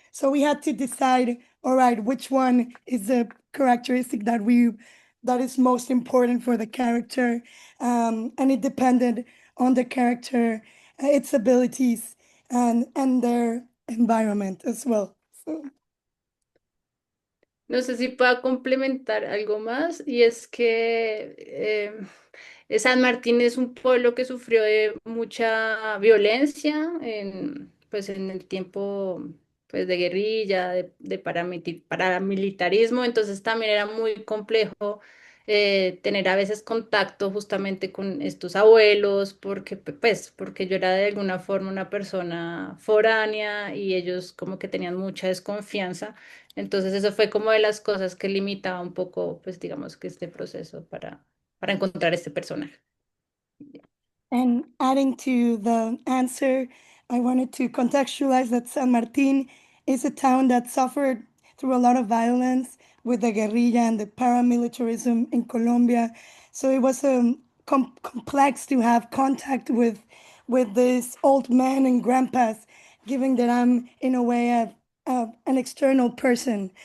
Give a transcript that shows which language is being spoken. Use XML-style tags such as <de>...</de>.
<en>So we had to decide, all right, which one is the characteristic that is most important for the character, and it depended on the character, its abilities, and their environment as well. So.</en> <es>No sé si pueda complementar algo más, y es que San Martín es un pueblo que sufrió de mucha violencia pues en el tiempo pues, de guerrilla, de paramilitarismo, entonces también era muy complejo tener a veces contacto justamente con estos abuelos, porque yo era de alguna forma una persona foránea y ellos como que tenían mucha desconfianza. Entonces eso fue como de las cosas que limitaba un poco, pues digamos que este proceso para encontrar este personaje.</es> <en>And adding to the answer, I wanted to contextualize that San Martin is a town that suffered through a lot of violence with the guerrilla and the paramilitarism in Colombia. So it was complex to have contact with this old men and grandpas, given that I'm in a way an external person.</en>